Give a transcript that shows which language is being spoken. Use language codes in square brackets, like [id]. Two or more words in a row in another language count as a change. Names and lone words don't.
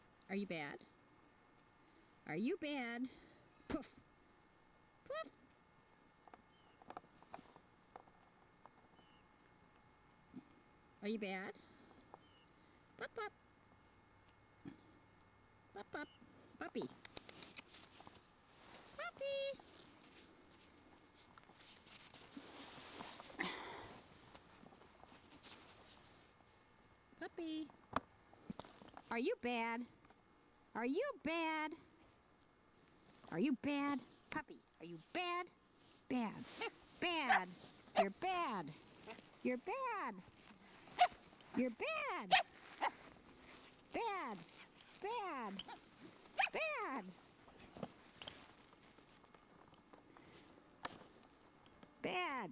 [en] Are you bad? Are you bad? Poof. Poof. Are you bad? Pop, pop. Pop, pop. Puppy. Puppy. Puppy. Are you bad? Are you bad? Are you bad? Puppy, are you bad? Bad. Bad. You're bad. You're bad. You're bad. Bad. Bad. Bad. Bad.